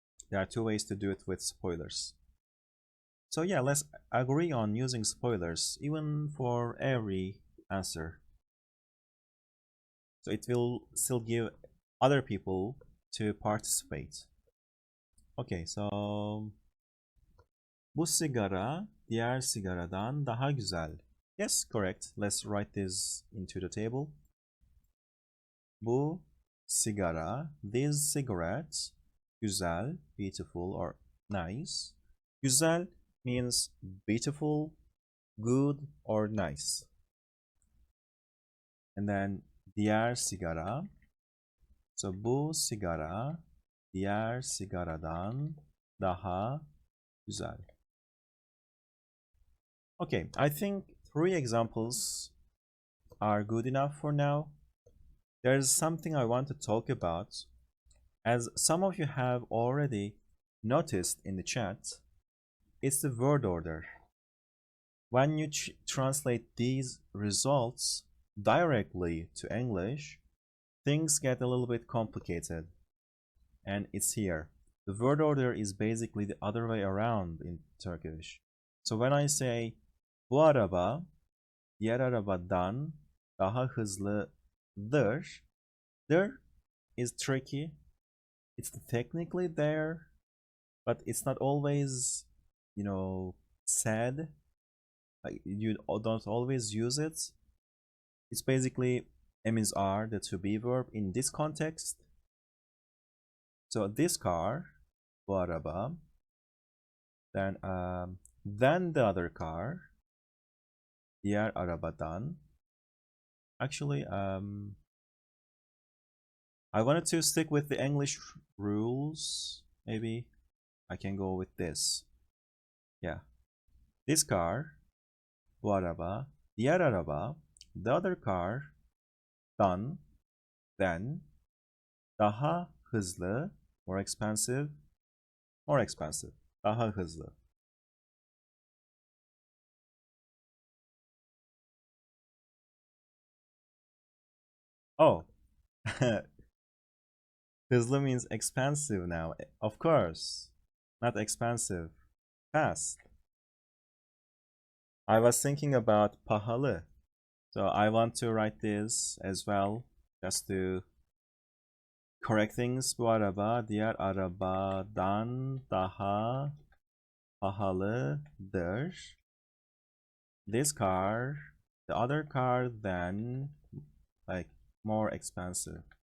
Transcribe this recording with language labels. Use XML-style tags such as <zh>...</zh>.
<en>There are two ways to do it with spoilers. So yeah, let's agree on using spoilers even for every answer. So it will still give other people to participate.</en> <tr>Okay, so bu sigara diğer sigaradan daha güzel.</tr> <en>Yes, correct. Let's write this into the table. Bu sigara, these cigarettes, güzel, beautiful or nice. Güzel means beautiful, good or nice. And then diğer sigara.</en> <tr>So bu sigara diğer sigaradan daha güzel.</tr> <en>Okay, I think 3 examples are good enough for now. There's something I want to talk about. As some of you have already noticed in the chat, it's the word order. When you translate these results directly to English, things get a little bit complicated. And it's here. The word order is basically the other way around in Turkish. So when I say bu araba diğer arabadan daha hızlıdır, there is tricky. It's technically there, but it's not always, you know, said. Like you don't always use it. It's basically M is R, the to be verb in this context. So this car, bu araba, then the other car, diğer arabadan. Actually, I wanted to stick with the English rules. Maybe I can go with this. Yeah, this car, bu araba, diğer araba, the other car, dan, then, daha hızlı, more expensive, daha hızlı. Oh, hızlı means expensive now. Of course, not expensive, fast. I was thinking about pahalı. So I want to write this as well, just to correct things.</en> <tr>Bu araba diğer arabadan daha pahalıdır.</tr> <en>This car, the other car than, like, more expensive.</en>